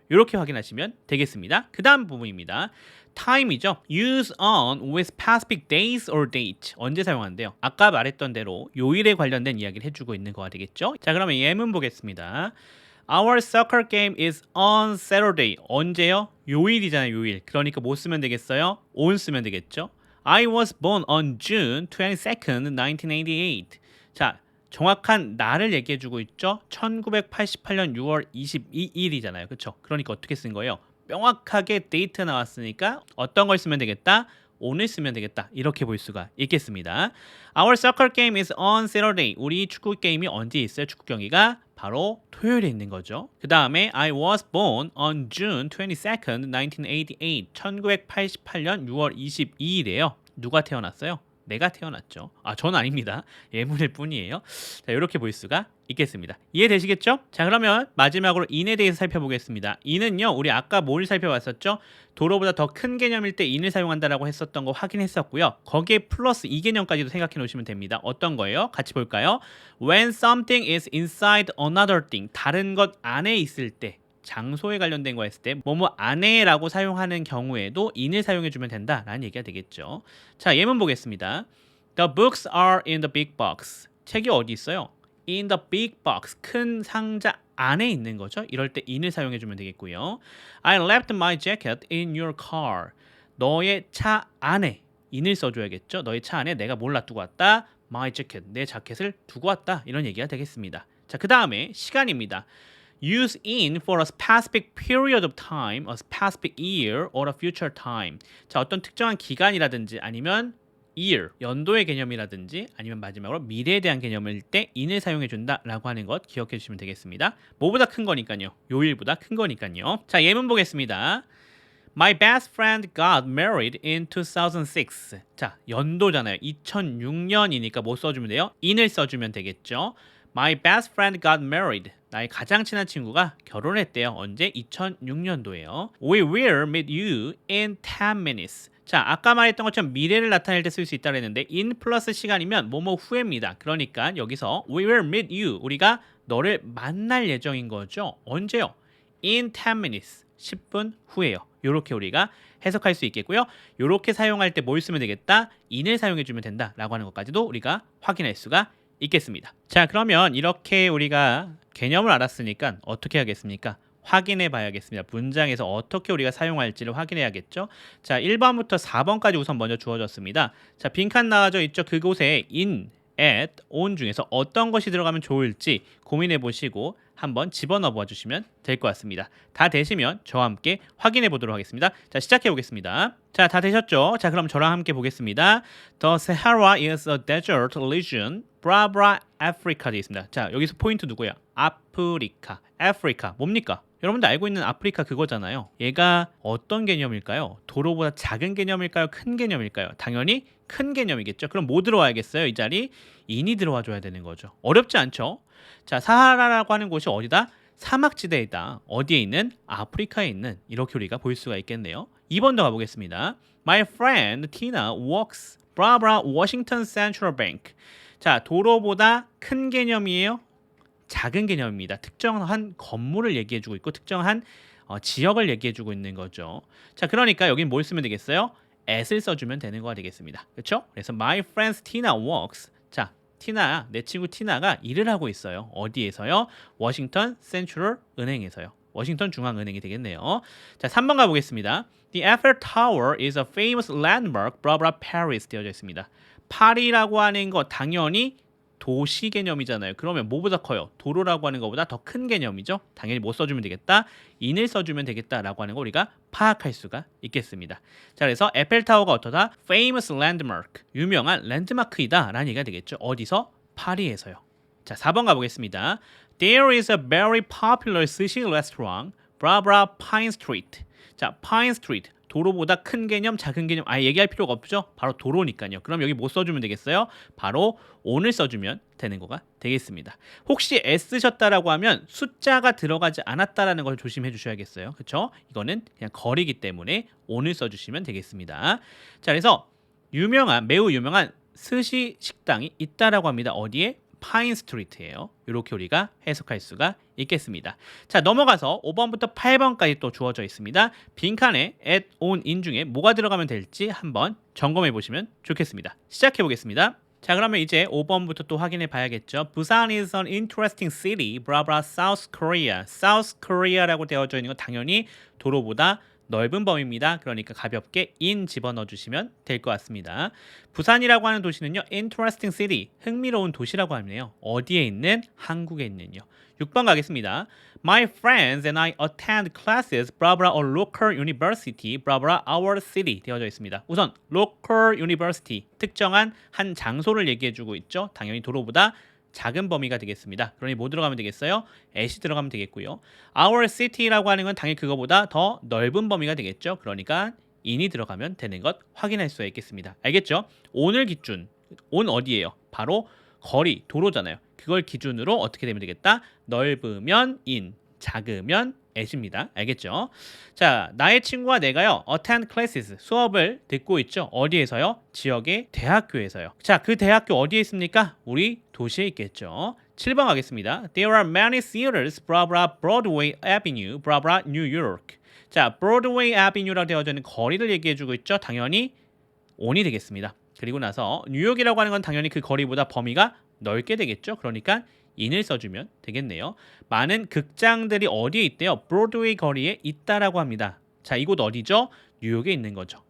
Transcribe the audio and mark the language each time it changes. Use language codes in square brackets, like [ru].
[ko] 이렇게 확인하시면 되겠습니다. 그 다음 부분입니다. time이죠. [en] use on with specific days or date. [ko] 언제 사용한대요? 아까 말했던 대로 요일에 관련된 이야기를 해주고 있는 거가 되겠죠. 자, 그러면 예문 보겠습니다. [en] Our soccer game is on Saturday. [ko] 언제요? 요일이잖아요, 요일. 그러니까 뭐 쓰면 되겠어요? on 쓰면 되겠죠. [en] I was born on June 22nd, 1988. [ko] 자, 정확한 날을 얘기해주고 있죠. 1988년 6월 22일이잖아요. 그렇죠? 그러니까 어떻게 쓴 거예요? 명확하게 데이트 나왔으니까 어떤 걸 쓰면 되겠다? 오늘 쓰면 되겠다. 이렇게 볼 수가 있겠습니다. [en] Our soccer game is on Saturday. [ko] 우리 축구 게임이 언제 있어요? 축구 경기가 바로 토요일에 있는 거죠. 그 다음에 [en] I was born on June 22nd, 1988. [ko] 1988년 6월 22일이에요. 누가 태어났어요? 내가 태어났죠. 전 아닙니다. 예문일 뿐이에요. 자, 이렇게 볼 수가 있겠습니다. 이해되시겠죠? 자, 그러면 마지막으로 in에 대해서 살펴보겠습니다. in은요, 우리 아까 뭘 살펴봤었죠? 도로보다 더 큰 개념일 때 in을 사용한다라고 했었던 거 확인했었고요. 거기에 플러스 이 개념까지도 생각해 놓으시면 됩니다. 어떤 거예요? 같이 볼까요? [en] When something is inside another thing, [ko] 다른 것 안에 있을 때, 장소에 관련된 거 했을 때 뭐뭐 안에라고 사용하는 경우에도 in을 사용해 주면 된다라는 얘기가 되겠죠. 자, 예문 보겠습니다. [en] The books are in the big box. [ko] 책이 어디 있어요? [en] In the big box. [ko] 큰 상자 안에 있는 거죠. 이럴 때 in을 사용해 주면 되겠고요. [en] I left my jacket in your car. [ko] 너의 차 안에 in을 써줘야겠죠. 너의 차 안에 내가 뭘 놔두고 왔다? [en] My jacket. [ko] 내 자켓을 두고 왔다. 이런 얘기가 되겠습니다. 자, 그 다음에 시간입니다. [en] Use in for a specific period of time, a specific year, or a future time. [ko] 자, 어떤 특정한 기간이라든지 아니면 year, 연도의 개념이라든지 아니면 마지막으로 미래에 대한 개념일 때 in을 사용해 준다라고 하는 것 기억해 주시면 되겠습니다. 뭐보다 큰 거니까요. 요일보다 큰 거니까요. 자, 예문 보겠습니다. [en] My best friend got married in 2006. [ko] 자, 연도잖아요. 2006년이니까 뭐 써주면 돼요? in을 써주면 되겠죠. [en] My best friend got married. [ko] 나의 가장 친한 친구가 결혼했대요. 언제? 2006년도에요. [en] We will meet you in 10 minutes. [ko] 자, 아까 말했던 것처럼 미래를 나타낼 때 쓸 수 있다고 했는데 in 플러스 시간이면 뭐뭐 후입니다. 그러니까 여기서 [en] we will meet you. [ko] 우리가 너를 만날 예정인 거죠. 언제요? [en] In 10 minutes. [ko] 10분 후에요. 이렇게 우리가 해석할 수 있겠고요. 이렇게 사용할 때 뭘 쓰면 되겠다? in을 사용해 주면 된다라고 하는 것까지도 우리가 확인할 수가 있겠습니다. 자, 그러면 이렇게 우리가 개념을 알았으니까 어떻게 하겠습니까? 확인해 봐야겠습니다. 문장에서 어떻게 우리가 사용할지를 확인해야겠죠. 자, 1번부터 4번까지 우선 먼저 주어졌습니다. 자, 빈칸 나와져 있죠. 그곳에 in, at, on 중에서 어떤 것이 들어가면 좋을지 고민해 보시고 한번 집어넣어 봐 주시면 될 것 같습니다. 다 되시면 저와 함께 확인해 보도록 하겠습니다. 자, 시작해 보겠습니다. 자, 다 되셨죠? 자, 그럼 저랑 함께 보겠습니다. [en] The Sahara is a desert region. [ko] 브라브라 아프리카 되어 있습니다. 자, 여기서 포인트 누구야? 아프리카. 아프리카. 뭡니까? 여러분들 알고 있는 아프리카 그거잖아요. 얘가 어떤 개념일까요? 도로보다 작은 개념일까요? 큰 개념일까요? 당연히 큰 개념이겠죠. 그럼 뭐 들어와야겠어요? 이 자리 인이 들어와 줘야 되는 거죠. 어렵지 않죠? 자, 사하라라고 하는 곳이 어디다? 사막지대이다. 어디에 있는? 아프리카에 있는. 이렇게 우리가 볼 수가 있겠네요. 2번 더 가보겠습니다. [en] My friend Tina walks Barbara Washington Central Bank. [ko] 자, 도로보다 큰 개념이에요? 작은 개념입니다. 특정한 건물을 얘기해주고 있고 특정한 지역을 얘기해주고 있는 거죠. 자, 그러니까 여긴 뭘 쓰면 되겠어요? at을 써주면 되는 거가 되겠습니다. 그렇죠? 그래서 [en] my friend Tina walks. [ko] 자, 티나, 내 친구 티나가 일을 하고 있어요. 어디에서요? 워싱턴 센트럴 은행에서요. 워싱턴 중앙은행이 되겠네요. 자, 3번 가보겠습니다. [en] The Eiffel Tower is a famous landmark, blah blah Paris [ko] 되어져 있습니다. 파리라고 하는 거 당연히 도시 개념이잖아요. 그러면 뭐보다 커요? 도로라고 하는 것보다 더 큰 개념이죠. 당연히 뭐 써주면 되겠다? in을 써주면 되겠다라고 하는 거 우리가 파악할 수가 있겠습니다. 자, 그래서 에펠타워가 어떠다? [en] famous landmark, [ko] 유명한 랜드마크이다 라는 얘기가 되겠죠. 어디서? 파리에서요. 자, 4번 가보겠습니다. [en] There is a very popular sushi restaurant, blah blah Pine Street. [ko] 자, Pine Street. 도로보다 큰 개념, 작은 개념 얘기할 필요가 없죠. 바로 도로니까요. 그럼 여기 뭐 써주면 되겠어요? 바로 on을 써주면 되는 거가 되겠습니다. 혹시 애쓰셨다라고 하면 숫자가 들어가지 않았다라는 걸 조심해 주셔야겠어요. 그렇죠? 이거는 그냥 거리기 때문에 on을 써주시면 되겠습니다. 자, 그래서 매우 유명한 스시 식당이 있다라고 합니다. 어디에? 파인 스트리트예요. 이렇게 우리가 해석할 수가 있겠습니다. 자, 넘어가서 5번부터 8번까지 또 주어져 있습니다. 빈칸에 at, on, in 중에 뭐가 들어가면 될지 한번 점검해 보시면 좋겠습니다. 시작해 보겠습니다. 자, 그러면 이제 5번부터 또 확인해 봐야겠죠. [en] 부산 is an interesting city, blah blah South Korea. [ko] South Korea라고 되어져 있는 건 당연히 도로보다 넓은 범위입니다. 그러니까 가볍게 in 집어넣어 주시면 될 것 같습니다. 부산이라고 하는 도시는요, [en] interesting city, [ko] 흥미로운 도시라고 하네요. 어디에 있는? 한국에 있는요. 6번 가겠습니다. [en] My friends and I attend classes, blah blah, a local university, blah blah, our city [ko] 되어져 있습니다. 우선 local university, 특정한 한 장소를 얘기해주고 있죠. 당연히 도로보다 작은 범위가 되겠습니다. 그러니 뭐 들어가면 되겠어요? at이 들어가면 되겠고요. Our city라고 하는 건 당연히 그거보다 더 넓은 범위가 되겠죠. 그러니까 in이 들어가면 되는 것 확인할 수가 있겠습니다. 알겠죠? on을 기준, on 어디예요? 바로 거리, 도로잖아요. 그걸 기준으로 어떻게 되면 되겠다? 넓으면 in, 작으면 at입니다. 알겠죠? 자, 나의 친구와 내가요, [en] attend classes, [ko] 수업을 듣고 있죠. 어디에서요? 지역의 대학교에서요. 자, 그 대학교 어디에 있습니까? 우리 도시에 있겠죠. 7번 가겠습니다. [en] There are many theaters, blah blah, Broadway Avenue, blah blah, New York. [ko] 자, Broadway Avenue라고 되어져 있는 거리를 얘기해주고 있죠. 당연히 on이 되겠습니다. 그리고 나서 뉴욕이라고 하는 건 당연히 그 거리보다 범위가 넓게 되겠죠. 그러니까 in을 써주면 되겠네요. 많은 극장들이 어디에 있대요? 브로드웨이 거리에 있다라고 합니다. 자, 이곳 어디죠? 뉴욕에 있는 거죠.